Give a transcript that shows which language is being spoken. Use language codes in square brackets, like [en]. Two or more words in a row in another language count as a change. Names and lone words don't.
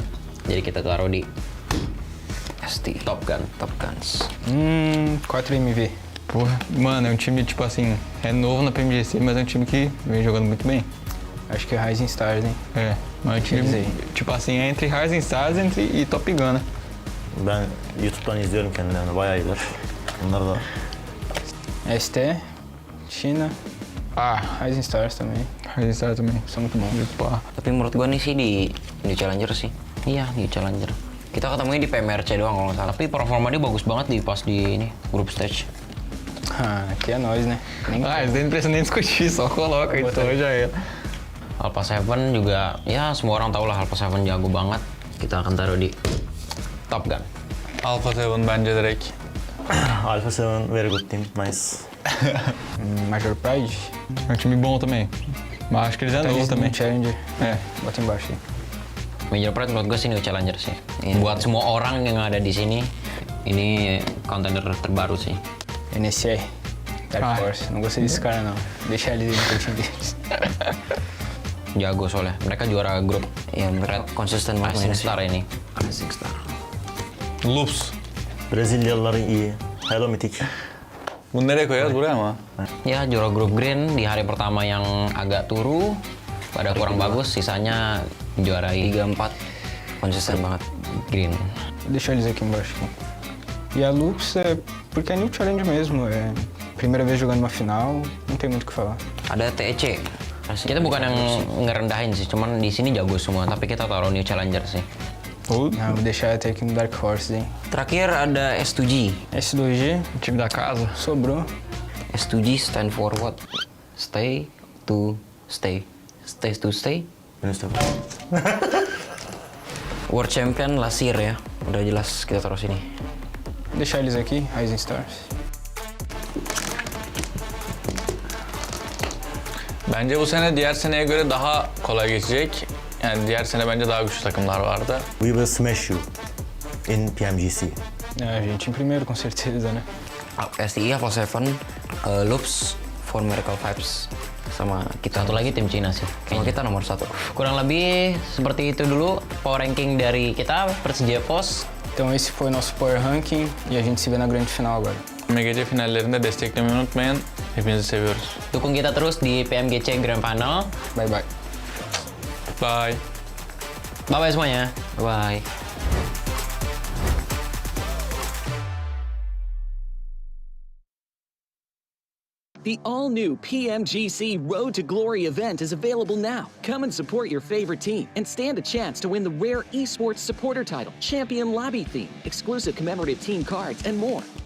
[id] Jadi kita taruh di ST Top Guns. 4MV. [pt] Porra, mano, é um time, tipo assim, é novo na PMGC, mas é um time que vem jogando muito bem. Acho que é Rising Stars, hein? É, mas é um time, tipo assim, é entre Rising Stars e Top Gun, né? [tr] Ben YouTube'dan izliyorum kendilerini. Bayağı iyiler. Bunlar da [pt] ST, China. Ah, Rising Stars também. Rising Stars também, são muito bons. [id] Tapi menurut gua nih sih di New Challenger sih. Iya, New Challenger. Kita ketemunya di PMRC doang kalau nggak salah. Tapi performa dia bagus banget di pas di ini [en] group stage. [pt] Ah, aqui é nós, né? Eles nem precisam nem discutir, só coloca [id] itu aja ya. Alpha 7 juga, ya semua orang tahu lah Alpha 7 jago banget. Kita akan taruh di Top Gun. [tr] Alpha 7 bence direkt. [en] Alpha 7 very good team. Nice. Major Pride. [pt] É um time bom também. Mas acho que eles é novo também. Challenger. É, bota embaixo aí. [id] Major Pride menurut gue sih New Challenger sih. Buat semua orang yang ada di sini, ini contender terbaru sih. NSI. [en] Dark Horse. [pt] Não gostei desse cara, não. Deixa eles no time deles. [id] Jago soalnya. Mereka juara grup. Ya, mereka konsisten Rising Star ini. Rising Star. Loops. [tr] Brezilyalılar iyi. Hello Mythic. Bunu nereye koyarız? Buraya mı? [id] Ya, juara grup green di hari pertama yang agak turu. Pada kurang bagus, sisanya juarai 3-4. Konsisten banget. Green. [pt] Deixa eles aqui embaixo. E a Lux é porque é New Challenge mesmo. É primeira vez jogando uma final, não tem muito o que falar. [id] Ada TEC. Kita bukan yang ngerendahin sih, cuman di sini jago semua. Tapi kita taruh New Challenger sih. [pt] Vou deixar até aqui no [en] Dark Horse, [pt] hein? [id] Terakhir ada S2G. [pt] S2G, time da casa. Sobrou. [en] S2G stand for what? Stay to stay. Stay to stay. World Champion last year ya. [id] Udah jelas kita taruh sini. [pt] Deixar eles aqui, Rising Stars. [tr] Bence bu sene diğer seneye göre daha kolay geçecek. Yani diğer sene bence daha güçlü takımlar vardı. [en] We will smash you in PMGC. [pt] A gente em primeiro, com certeza, né? STI, Alpha 7, Loops, For Miracle Vibes. [id] Sama kita satu lagi tim Cina sih. Kayaknya kita nomor 1. Kurang lebih seperti itu dulu [en] power ranking [id] dari kita, Persija Pos. [pt] Então esse foi o nosso [en] Power Ranking [pt] e a gente se vê na grande final agora. [tr] PMGC finallerinde desteklemeyi unutmayın. Hepinizi seviyoruz. [id] Dukung kita terus di PMGC [en] Grand Final. Bye bye. Bye. Bye-bye semuanya. Bye. The all-new PMGC Road to Glory event is available now. Come and support your favorite team and stand a chance to win the rare esports supporter title, Champion Lobby theme, exclusive commemorative team cards, and more.